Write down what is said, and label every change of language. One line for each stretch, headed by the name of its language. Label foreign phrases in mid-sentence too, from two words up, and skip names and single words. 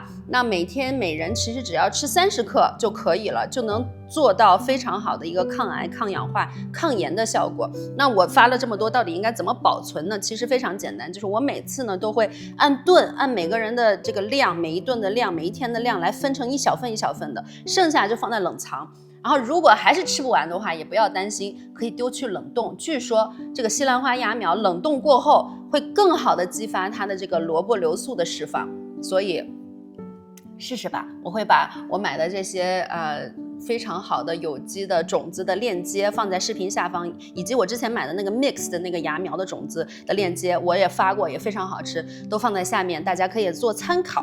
Chinese: 那每天每人其實只要吃30克就可以了，就能做到非常好的一個抗癌、抗氧化、抗炎的效果。那我发了這麼多，到底應該怎麼保存呢？其實非常簡單，就是我每次呢都會按頓，按每個人的這個量，每一頓的量，每一天的量來分成一小份一小份的，剩下就放在冷藏。然後如果還是吃不完的話，也不要擔心，可以丟去冷凍。據說這個西蘭花芽苗冷凍過後會更好的激發它的這個蘿蔔硫素的釋放，所以試試吧。我會把我買的這些非常好的有機的種子的鏈接放在視頻下方，以及我之前買的那個 mix 的那個芽苗的種子的鏈接，我也發過，也非常好吃，都放在下面，大家可以做參考。